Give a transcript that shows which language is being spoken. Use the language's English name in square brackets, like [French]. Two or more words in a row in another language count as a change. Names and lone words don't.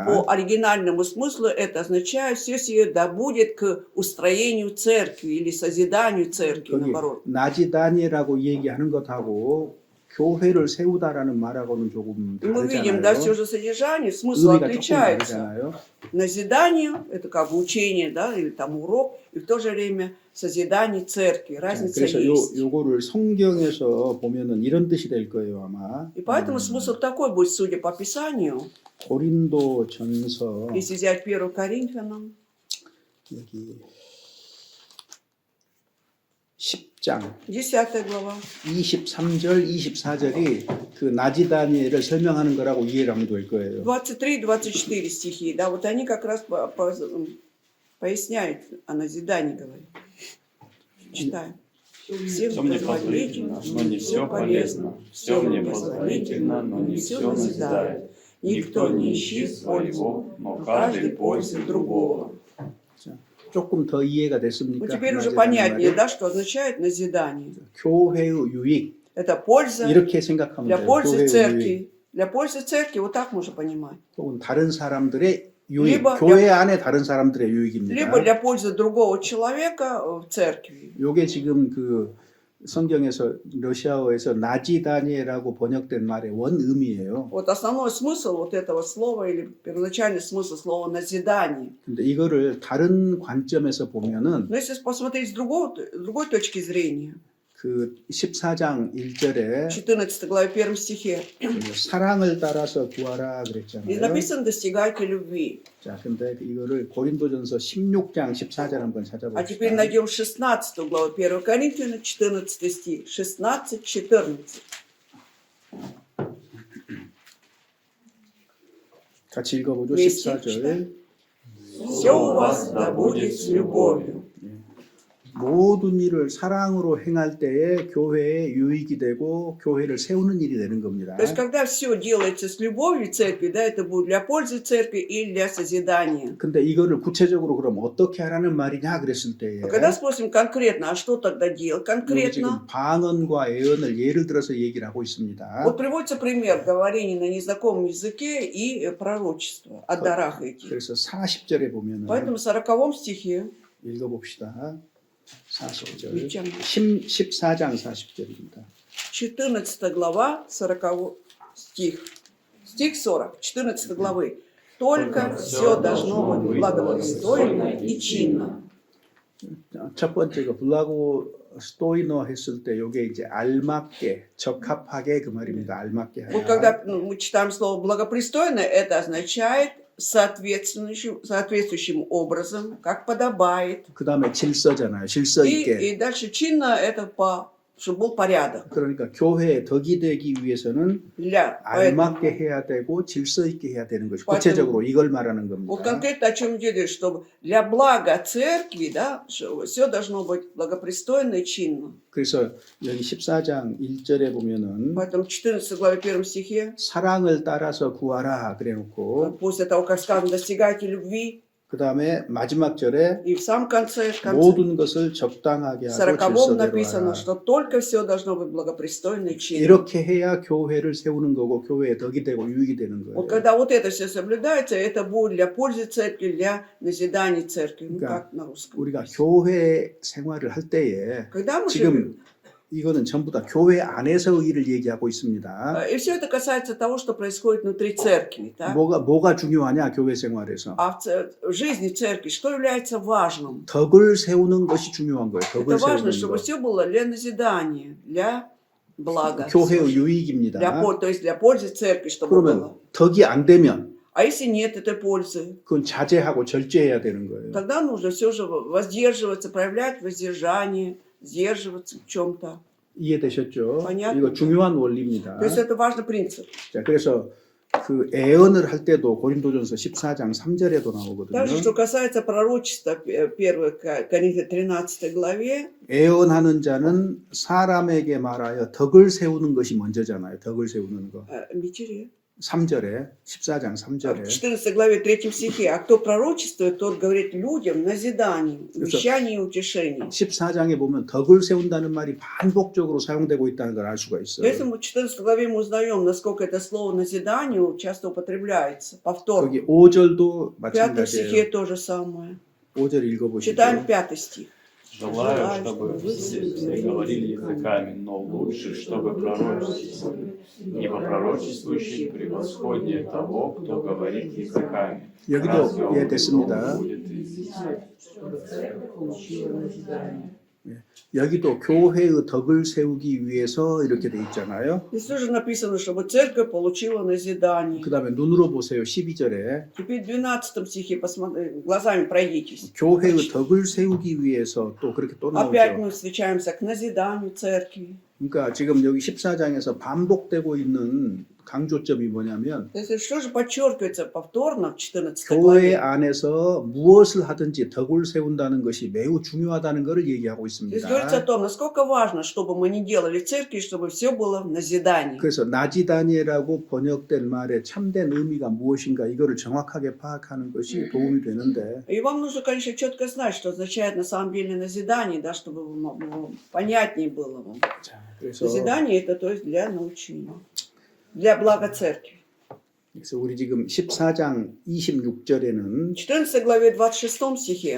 [Russian] по оригинальному смыслу это означает, все сие да будет к устроению церкви или созиданию церкви, [Korean] 거기 [Russian] наоборот. [Korean] 나지다니라고 얘기하는 것하고 교회를 세우다라는 말하고는 조금 [Russian] И мы видим, да, все [Korean] 다르잖아요. [Russian] же содержание, смысл [Korean] 의미가 조금 [Russian] отличается. [Korean] 다르잖아요. [Russian] Назидание – это как бы учение, да, или там урок, и в то же время созидание церкви. Разница [Korean] 그래서 [Russian] есть. [Korean] 요거를 성경에서 보면은 이런 뜻이 될 거예요 아마. [Russian] И поэтому смысл такой будет, судя по Писанию. [Korean] 고린도전서 [Russian] Если взять 1 Коринфянам, [Korean] 여기 10장 [Russian] 10 глава, [Korean] 23절 24절이 그 나지다니엘을 설명하는 거라고 이해를 하면 될 거예요. [Russian] 23-24 стихи, да, вот они как раз поясняют о назидании, говорят. Читаем. Всем Все мне позволительно, позволительно, но не все полезно. Все мне позволительно, но не все назидает. Никто не ищет своего, но каждый пользует другого. [Korean] 조금 더 이해가 [Russian] Ну, [Korean] 됐습니까? [Russian] теперь уже [Korean] 나지다니 [Russian] понятнее, [Korean] 말이? [Russian] да, что означает назидание. [Korean] 교회의 유익 [Russian] Это польза [Korean] 이렇게 생각하면 [Russian] для [Korean] 돼요. [Russian] пользы [Korean] 교회의 유익 [Russian] церкви. Для пользы церкви, вот так можно понимать. [Korean] 혹은 다른 사람들의 유익, [Russian] Либо [Korean] 교회 안에 다른 사람들의 유익입니다. [Russian] Либо для пользы другого человека в церкви. [Korean] 요게 지금 그 성경에서 러시아어에서 나지다니엘이라고 번역된 말의 원 의미예요. [Russian] Вот основной смысл вот этого слова или первоначальный смысл слова назидание. [Korean] 근데 이거를 다른 관점에서 보면은 [Russian] Но если посмотреть с другой точки зрения, [Korean] 그 14장 1절에 [Russian] 14 главе 1 стихе, [Korean] 사랑을 따라서 구하라 [Russian] здесь [Korean] 그랬잖아요. [Russian] написано «достигайте любви». [Korean] 자, 근데 이거를 고린도전서 16장 14절 한번 [Russian] А теперь [Korean] 찾아봅시다. [Russian] найдем 16 главу 1 Коринфянам, 14 стих. 16-14. [Korean] 같이 읽어보죠. [Russian] Вместе [Korean] 14절. [Russian] Все у вас да будет с любовью. [Korean] 모든 일을 사랑으로 행할 때에 교회에 유익이 되고 교회를 세우는 일이 되는 겁니다. [Russian] То есть, когда все делается с любовью церкви, да, это будет для пользы церкви и для созидания. [Korean] 근데 이거를 구체적으로 그럼 어떻게 하라는 말이냐 그랬을 때에 [Russian] А когда спросим конкретно, а что тогда делать [Korean] 여기 지금 [Russian] конкретно? [Korean] 방언과 예언을 예를 들어서 얘기를 하고 있습니다. [Russian] Вот приводится пример говорения на незнакомом языке и пророчества о дарах этих. [Korean] 그래서 40절에 보면은 [Russian] Поэтому в 40 стихе, [Korean] 읽어봅시다. 40절. 14장 40절입니다. [Russian] 14 глава, 40 стих. Стих 40, 14 главы. Только все должно быть благопристойно и чинно. [Korean] 첫 번째가 스토이너 했을 때 요게 이제 알맞게 적합하게 그 말입니다. 알맞게 [Russian] Вот [Korean] 하라. [Russian] когда мы читаем слово благопристойно, это означает соответствующим образом, как подобает. [Korean] 그 다음에 질서잖아요. 질서 있게. [Russian] И дальше чинно это чтобы был порядок. [Korean] 그러니까 교회에 덕이 되기 위해서는 [Russian] Поэтому, [Korean] 알맞게 해야 되고 질서 있게 해야 되는 것이 [Russian] поэтому- [Korean] 구체적으로 이걸 말하는 [Russian] вот [Korean] 겁니다. [Russian] конкретно о чем идет речь, чтобы для блага церкви, да, все должно быть благопристойно и чинно. [Korean] 그래서 여기 14장 1절에 보면은 [Russian] Поэтому в 14 главе 1 стихе, [Korean] 사랑을 따라서 구하라 그래놓고 [Russian] после того, как сказано, достигайте любви, [Korean] 그 다음에 마지막 절에 [Russian] и в самом конце [Korean] 모든 것을 적당하게 [Russian] в [Korean] 하고 [Russian] 40 [Korean] 질서대로 [Russian] написано, [Korean] 하라. [Russian] что только все должно быть благопристойно и чинно. [Korean] 이렇게 해야 교회를 세우는 거고 교회에 덕이 되고 유익이 되는 거예요. [Russian] Вот когда вот это все соблюдается, это будет для пользы церкви, для назиданий церкви. Ну, Да. как на русском. [Korean] 우리가 교회 생활을 할 때에 [Russian] Когда мы живем, [Korean] 지금 이거는 전부 다 교회 안에서 의를 얘기하고 있습니다. [Russian] и все это касается того, что происходит внутри церкви. Да? [Korean] 뭐가 중요하냐 교회 생활에서 [Russian] А в жизни церкви что является важным? [Korean] 덕을 세우는 것이 중요한 거예요. 덕을 [Russian] Это важно, [Korean] 세우는 [Russian] чтобы [Korean] 것. [Russian] все было для назидания, для блага. [Korean] 교회의 유익입니다. [Russian] То есть для пользы церкви, чтобы [Korean] 그러면 [Russian] было. [Korean] 덕이 안 되면 [Russian] А если нет этой пользы, [Korean] 그건 자제하고 절제해야 되는 거예요. [Russian] тогда нужно все же воздерживаться, проявлять воздержание, сдерживаться в чем-то. [Korean] 이해되셨죠? [Russian] Понятно. [Korean] 이거 중요한 원리입니다. [Russian] То есть это важный принцип. [Korean] 자, 그래서 그 애언을 할 때도 고린도전서 14장 3절에도 나오거든요. [Russian] Также, что касается пророчества, 1 Коринфянам 13 главе, [Korean] 애언하는 자는 사람에게 말하여 덕을 세우는 것이 먼저잖아요. 덕을 세우는 거. Митере, 3절에 14장 [Russian] в [Korean] 3절에 [Russian] 14 главе 3 стихе, а кто пророчествует, тот говорит людям назиданием, вещание и утешение. [Korean] 14장에 보면 덕을 세운다는 말이 반복적으로 사용되고 있다는 걸 알 수가 있어요. [Russian] Поэтому в 14 главе мы узнаем, насколько это слово назидание часто употребляется, повторно. [Korean] 여기 5절도 [Russian] В 5 стихе [Korean] 마찬가지예요. [Russian] то же самое. [Korean] 5절 읽어보시죠. [Russian] Читаем 5 стих. Желаю, чтобы все говорили языками, но лучше, чтобы пророчествовали. Ибо пророчествующий превосходнее того, кто говорит языками. [Korean] 여기도 [Russian] Разве он [Korean] 이해됐습니다. [Russian] будет язычник? [Korean] 여기도 교회의 덕을 세우기 위해서 이렇게 돼 있잖아요. [Russian] Здесь тоже написано, чтобы церковь получила назидание. [Korean] 그 다음에 눈으로 보세요. 12절에 [Russian] Теперь в 12 стихе глазами пройдитесь. [Korean] 교회의 덕을 세우기 위해서 또 그렇게 또 [Russian] Опять [Korean] 나오죠. [Russian] мы встречаемся к назиданию церкви. [Korean] 그러니까 지금 여기 14장에서 반복되고 있는 강조점이 뭐냐면 [Russian] То есть что же подчеркивается повторно в 14 [Korean] 교회 [Russian] главе? [Korean] 안에서 무엇을 하든지 덕을 세운다는 것이 매우 중요하다는 것을 얘기하고 [Russian] Здесь говорится о [Korean] 있습니다. [Russian] том, насколько важно, чтобы мы не делали в церкви, чтобы все было в назидании. [Korean] 그래서 나지다니엘하고 번역된 말의 참된 의미가 무엇인가 이거를 정확하게 파악하는 것이 도움이 되는데 [Russian] И вам нужно, конечно, четко знать, что означает на самом деле назидание, да, чтобы понятнее было вам. [Korean] 자, 그래서 [Russian] Назидание это то есть для научения, для блага церкви. [Korean] 우리 지금 14장 26절에는 [Russian] 14 главе 26 стихе,